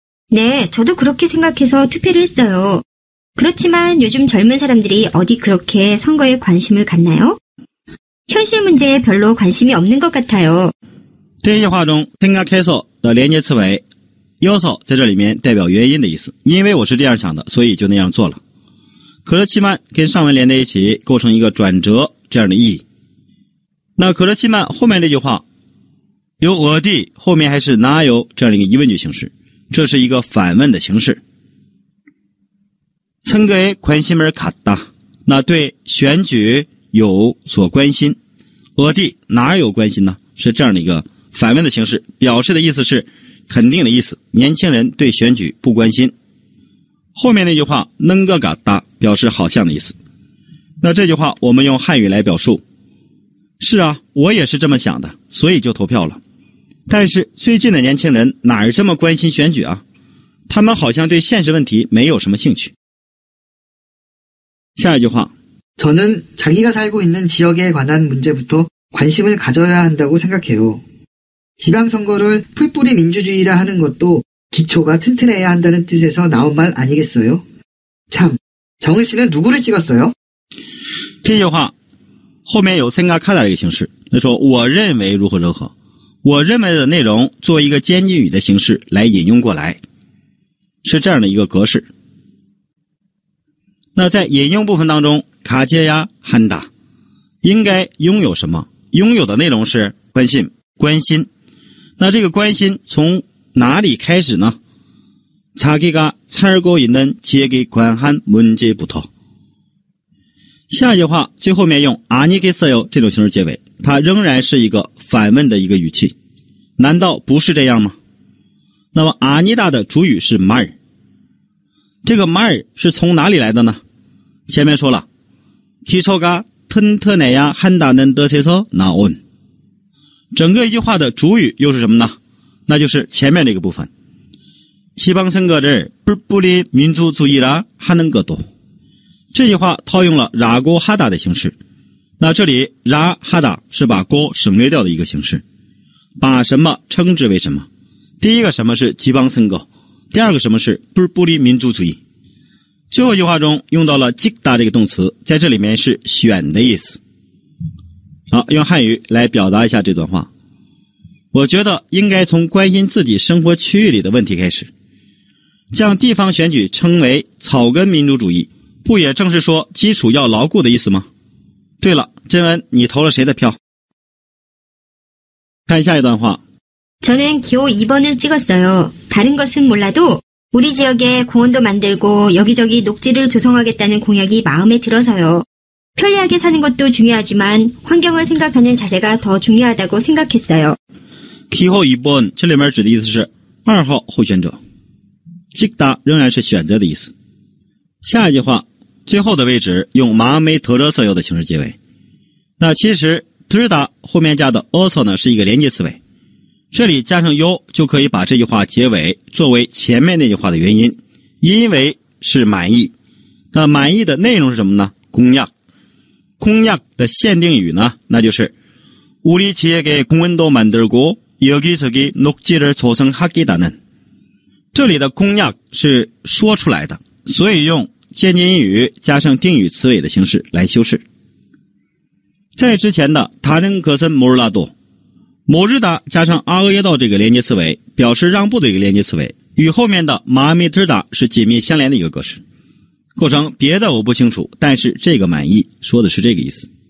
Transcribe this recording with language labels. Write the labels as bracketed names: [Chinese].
[Korean] 네, 저도 그렇게 생각해서 투표를 했어요. 그렇지만 요즘 젊은 사람들이 어디 그렇게 선거에 관심을 갖나요? 현실 문제에 별로 관심이 없는 것 같아요. [Chinese] 这句话中 생각해서 的连接词为 여서 在这里面代表原因的意思，因为我是这样想的，所以就那样做了。 그렇지만跟上文连在一起构成一个转折这样的意义。那그렇지만后面这句话有어디后面还是나요这样的一个疑问句形式，这是一个反问的形式。 [Korean] 선거에 관심을 갖다， [Chinese] 那对选举有所关心。 어디哪儿有关心呢？ 是这样的一个反问的形式，表示的意思是肯定的意思，年轻人对选举不关心。后面那句话能个갖다表示好像的意思。那这句话我们用汉语来表述，是啊，我也是这么想的，所以就投票了。但是最近的年轻人哪儿这么关心选举啊？他们好像对现实问题没有什么兴趣。下一句话。 [Korean] 저는 자기가 살고 있는 지역에 관한 문제부터 관심을 가져야 한다고 생각해요. 지방선거를 풀뿌리 민주주의라 하는 것도 기초가 튼튼해야 한다는 뜻에서 나온 말 아니겠어요? 참, 정은 씨는 누구를 찍었어요? [Chinese] 这句话后面有생각하다这个形式，他说我认为如何如何，我认为的内容作为一个间接语的形式来引用过来，是这样的一个格式。那在引用部分当中， [Korean] 가져야 한다 [Chinese] 应该拥有什么？拥有的内容是关心，关心。那这个关心从哪里开始呢？ [Korean] 자기가 살고 있는 지역에 관한 문제부터。 [Chinese] 下一句话最后面用아니겠어요这种形式结尾，它仍然是一个反问的一个语气，难道不是这样吗？那么아니다的主语是말，这个말是从哪里来的呢？ [Korean] 前面说了，기초가 튼튼해야 한다는 뜻에서 나온。 [Chinese] 整个一句话的主语又是什么呢？那就是前面这个部分。 [Korean] 지방선거를 뿔뿔이 민주주의라 하는 것도。 [Chinese] 这句话套用了라고 하다的形式。那这里라 하다是把고省略掉的一个形式，把什么称之为什么。第一个什么是지방선거，第二个什么是뿔뿔이 민주주의。最后一句话中用到了찍다这个动词，在这里面是选的意思。好，用汉语来表达一下这段话。我觉得应该从关心自己生活区域里的问题开始。将地方选举称为草根民主主义，不也正是说基础要牢固的意思吗？对了，真恩，你投了谁的票？看下一段话。 [Korean] 저는 기호 2번을 찍었어요. 다른 것은 몰라도 우리 지역에 공원도 만들고 여기저기 녹지를 조성하겠다는 공약이 마음에 들어서요. 편리하게 사는 것도 중요하지만 환경을 생각하는 자세가 더 중요하다고 생각했어요. [Chinese] 기호 2번 这里面指的意思是2号候选者。 찍다仍然是选择的意思。下一句话最后的位置用 [Korean] 마음에 들어서요 [Chinese] 的形式结尾。那其实들다后面加的어서呢是一个连接词尾，这里加上요就可以把这句话结尾作为前面那句话的原因，因为是满意。那满意的内容是什么呢？ [Korean] 공약。 공약 [Chinese] 的限定语呢，那就是 [Korean] 우리 지역에 공원도 만들고 여기저기 녹지를 조성하겠다는。 [Chinese] 这里的공약是说出来的，所以用间接音语加上定语词尾的形式来修饰。在之前的 [Korean] 다른 것은 몰라도 모르다 [Chinese] 加上아의에도这个连接词尾，表示让步的一个连接词尾，与后面的 [Korean] 마음에 들다 [Chinese] 是紧密相连的一个格式，构成别的我不清楚，但是这个满意，说的是这个意思。